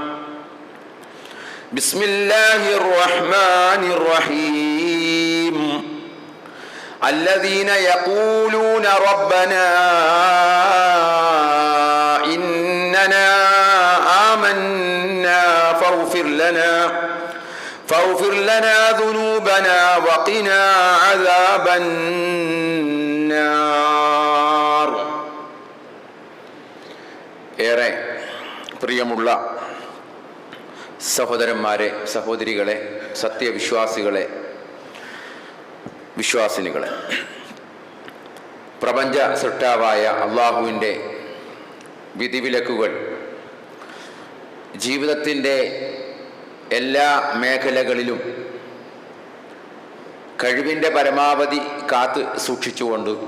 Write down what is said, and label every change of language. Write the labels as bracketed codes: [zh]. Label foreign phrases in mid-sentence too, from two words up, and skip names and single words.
[ar] بسم الله الرحمن الرحيم الذين يقولون ربنا إننا آمنا فاغفر لنا ذنوبنا وقنا عذاب النار. [ml] ഏറെ പ്രിയമുള്ള സഹോദരന്മാരെ, സഹോദരികളെ, സത്യവിശ്വാസികളെ, വിശ്വാസിനികളെ, പ്രപഞ്ച സൃഷ്ടാവായ അള്ളാഹുവിൻ്റെ വിധിവിലക്കുകൾ ജീവിതത്തിൻ്റെ എല്ലാ മേഖലകളിലും കഴിവിൻ്റെ പരമാവധി കാത്ത് സൂക്ഷിച്ചുകൊണ്ട്